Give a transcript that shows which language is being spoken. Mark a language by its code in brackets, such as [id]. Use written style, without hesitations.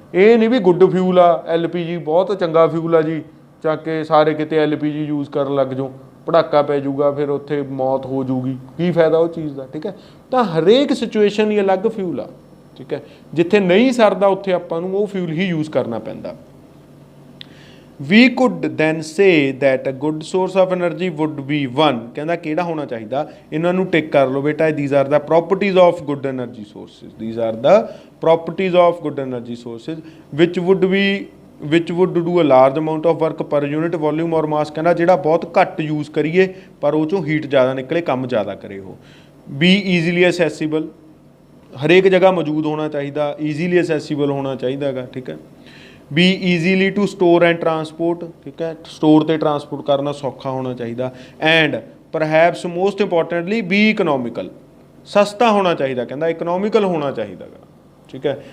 [pa] ਇਹ ਨਹੀਂ ਵੀ good fuel ਆ LPG, ਬਹੁਤ ਚੰਗਾ ਫਿਊਲ ਆ ਜੀ, ਚੱਕ ਕੇ ਸਾਰੇ ਕਿਤੇ LPG ਯੂਜ਼ ਕਰਨ ਲੱਗ ਜਾਓ, ਪੜਾਕਾ ਪੈ ਜਾਊਗਾ, ਫਿਰ ਉੱਥੇ ਮੌਤ ਹੋ ਜੂਗੀ, ਕੀ ਫਾਇਦਾ ਉਹ ਚੀਜ਼ ਦਾ, ਠੀਕ ਹੈ। ਤਾਂ ਹਰੇਕ ਸਿਚੁਏਸ਼ਨ ਹੀ ਅਲੱਗ ਫਿਊਲ ਆ, ਠੀਕ ਹੈ। ਜਿੱਥੇ ਨਹੀਂ ਸਰਦਾ ਉੱਥੇ ਆਪਾਂ ਨੂੰ ਉਹ ਫਿਊਲ ਹੀ ਯੂਜ਼ ਕਰਨਾ ਪੈਂਦਾ। [en] We could then say that a good source of energy would be one, [pa] ਕਹਿੰਦਾ ਕਿਹੜਾ ਹੋਣਾ ਚਾਹੀਦਾ, ਇਹਨਾਂ ਨੂੰ ਟਿਕ ਕਰ ਲਓ ਬੇਟਾ, [en] these are the properties of good energy sources, these are the properties of good energy sources which would do a large amount of work per unit volume or mass, [pa] ਕਹਿੰਦਾ ਜਿਹੜਾ ਬਹੁਤ ਘੱਟ ਯੂਜ਼ ਕਰੀਏ ਪਰ ਉਹ ਚੋਂ ਹੀਟ ਜ਼ਿਆਦਾ ਨਿਕਲੇ, ਕੰਮ ਜ਼ਿਆਦਾ ਕਰੇ ਉਹ। [en] Be easily accessible, [pa] ਹਰੇਕ ਜਗ੍ਹਾ ਮੌਜੂਦ ਹੋਣਾ ਚਾਹੀਦਾ, ਈਜ਼ੀਲੀ ਅਸੈਸੀਬਲ ਹੋਣਾ ਚਾਹੀਦਾ ਹੈਗਾ, ਠੀਕ ਹੈ। [en] be easily to store and transport, [pa] ਠੀਕ ਹੈ, ਸਟੋਰ ਤੇ ਟਰਾਂਸਪੋਰਟ ਕਰਨਾ ਸੌਖਾ ਹੋਣਾ ਚਾਹੀਦਾ। [en] and perhaps most importantly be economical, [pa] ਸਸਤਾ ਹੋਣਾ ਚਾਹੀਦਾ, ਕਹਿੰਦਾ ਇਕਨੋਮਿਕਲ ਹੋਣਾ ਚਾਹੀਦਾ ਗਾ, ਠੀਕ ਹੈ।